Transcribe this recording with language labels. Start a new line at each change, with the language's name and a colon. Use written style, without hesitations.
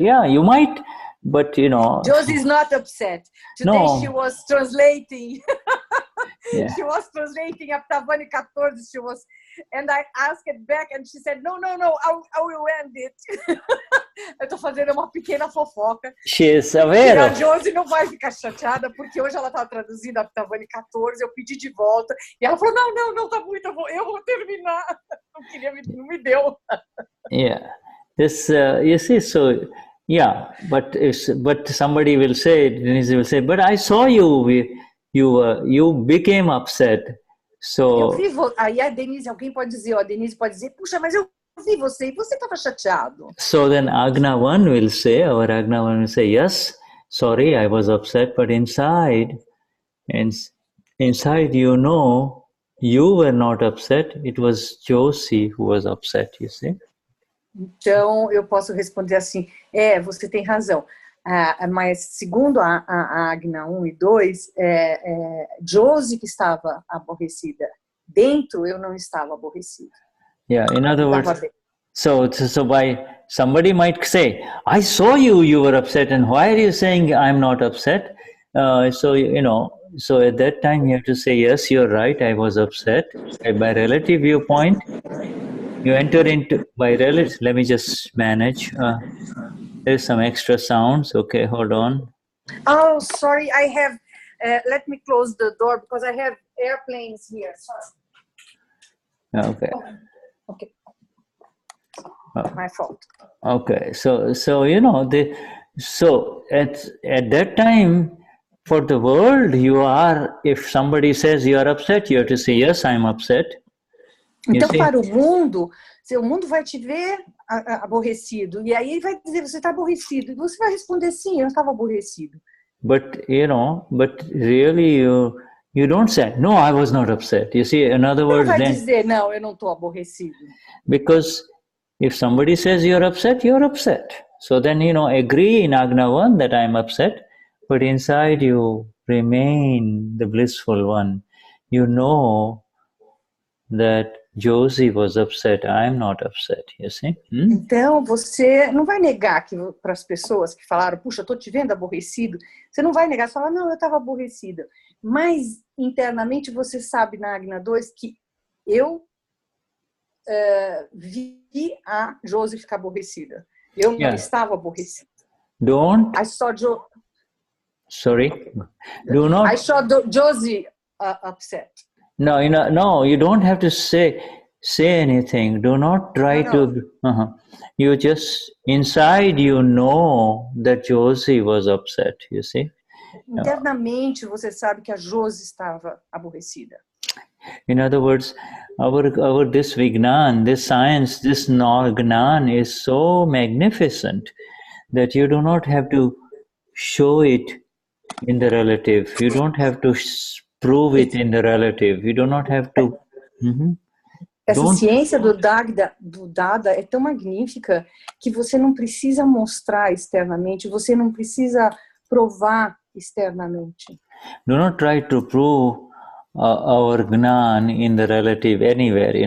English: Yeah, you might, but you know. Josie is not upset. Today she was translating. Yeah. She was translating Aptavani 14. She was, and I asked it back, and she said, "No, I will end it."
Portuguese: Eu estou fazendo uma pequena fofoca.
English: She is aware.
Portuguese: A Josie não vai ficar chateada porque hoje ela estava traduzindo Aptavani 14. Eu pedi de volta e ela falou: "Não, tá muito bom. Eu vou terminar." Não me deu.
English: Yeah, this you see, so yeah, but somebody will say, Denize will say, but I saw you became upset. So
Portuguese: aí a Denize, alguém pode dizer, a Denize pode dizer, puxa, mas eu vi você e você estava chateado.
English: So then Agna one will say, yes, sorry, I was upset, but inside you know, you were not upset. It was Josie who was upset, you see.
Portuguese: Então, eu posso responder assim, você tem razão. Mas, segundo a Agna 1 e 2, Josie que estava aborrecida. Dentro, eu não estava aborrecida.
English: Yeah, in other words, so by somebody might say, I saw you were upset, and why are you saying I'm not upset? So at that time you have to say, yes, you're right, I was upset. By relative viewpoint, you enter into, by relative, let me just manage. There's some extra sounds. Okay, hold on. Oh, sorry, I have, let me close the door because I have airplanes here. Sorry. Okay. Okay. My fault. Okay, so so at that time, for the world, you are, if somebody says you are upset, you have to say, yes, I'm upset.
Portuguese: Então, para o mundo vai te ver aborrecido, e aí vai dizer, você está aborrecido, e você vai responder, sim, eu estava aborrecido.
English: But really you don't say, no, I was not upset. You see, in other words,
Portuguese: não vai dizer, não, eu não estou aborrecido.
English: Because if somebody says you're upset, you're upset. So then, agree in Agna 1 that I'm upset, but inside you remain the blissful one. You know that Josie was upset, I'm not upset, you see?
Portuguese: Então, você não vai negar para as pessoas que falaram, puxa, eu estou te vendo aborrecido, você não vai negar, você fala, não, eu estava aborrecida. Mas, internamente, você sabe na Agna 2 que eu vi a Josie ficar aborrecida. Eu não estava aborrecida.
English: Don't. I saw Sorry. Do not. I saw Josie upset. No, you don't have to say anything. Do not try to. You just inside you know that Josie was upset. You see.
Portuguese: Internamente você sabe que a Josie estava aborrecida.
English: In other words, our this Vignan, this science, this Gnan is so magnificent that you do not have to show it in the relative. You don't have to prove it in the relative. You do not have to.
Portuguese: Essa ciência do Dada é tão magnífica que você não precisa mostrar externamente, você não precisa provar externamente.
English: Do not try to prove our Gnan in the relative anywhere,